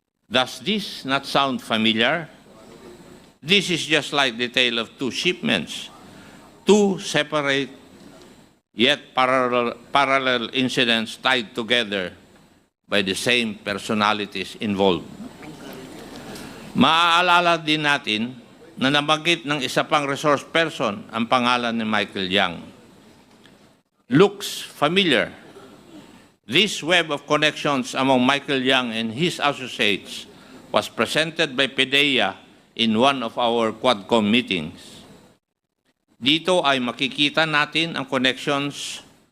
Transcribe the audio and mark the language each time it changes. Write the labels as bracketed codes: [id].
[en] Does this not sound familiar? This is just like the tale of two shipments, two separate yet parallel incidents tied together by the same personalities involved. [tl] Maaalala din natin na nabanggit ng isa pang resource person ang pangalan ni Michael Yang. [en] Looks familiar. This web of connections among Michael Yang and his associates was presented by PDEA in one of our Quadcom meetings. [tl] Dito ay makikita natin ang connections